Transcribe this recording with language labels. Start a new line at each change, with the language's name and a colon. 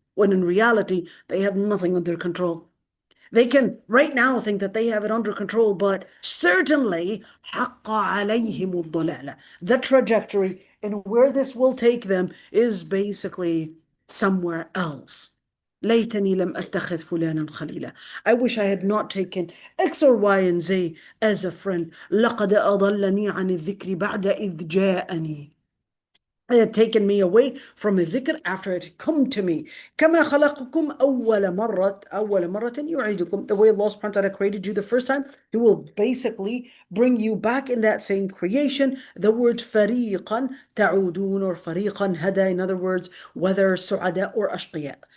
English: When in reality, they have nothing under control. They can right now think that they have it under control, but certainly
Arabic: حَقَّ عَلَيْهِمُ الضَّلَالَةِ.
English: The trajectory and where this will take them is basically somewhere else.
Arabic: ليتني لم أتخذ فلانا خليلا.
English: I wish I had not taken X or Y and Z as a friend.
Arabic: لقد أضلني عن الذكر بعد إذ جاءني.
English: It had taken me away from a dhikr after it had come to me.
Arabic: كما خلقكم أول مرة يعيدكم.
English: The way Allah subhanahu wa ta'ala created you the first time, He will basically bring you back in that same creation. The word
Arabic: فريقا تعودون
English: or
Arabic: فريقا هدى,
English: in other words, whether سعداء or أشقياء.